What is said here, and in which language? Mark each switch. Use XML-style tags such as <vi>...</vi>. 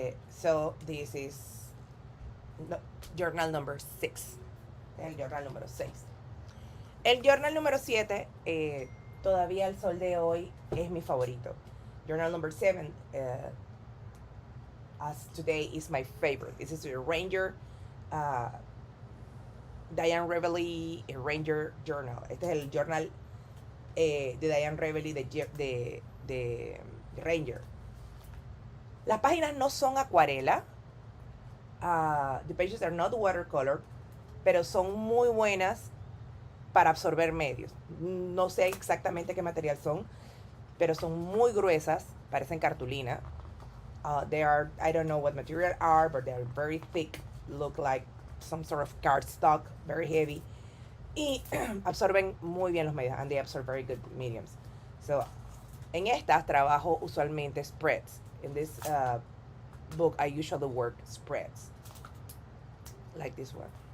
<en>So this is journal number 6.</en> <es>El journal número 6. El journal número 7, todavía el sol de hoy es mi favorito.</es> <en>Journal number 7, as today is my favorite. This is a Ranger, Diane Reveley Ranger Journal.</en> <es>Este es el journal de Diane Reveley de Ranger. Las páginas no son acuarela.</es> <en>The pages are not watercolor,</en> <es>pero son muy buenas para absorber medios. No sé exactamente qué material son, pero son muy gruesas, parecen cartulina.</es> <en>They are, I don't know what material are, but they are very thick, look like some sort of cardstock, very heavy.</en> <es>Y absorben muy bien los medios,</es> <en>and they absorb very good mediums.</en> <es>So, en estas trabajo usualmente spreads.</es> <en>In this book, I usually work spreads, like this one.</en>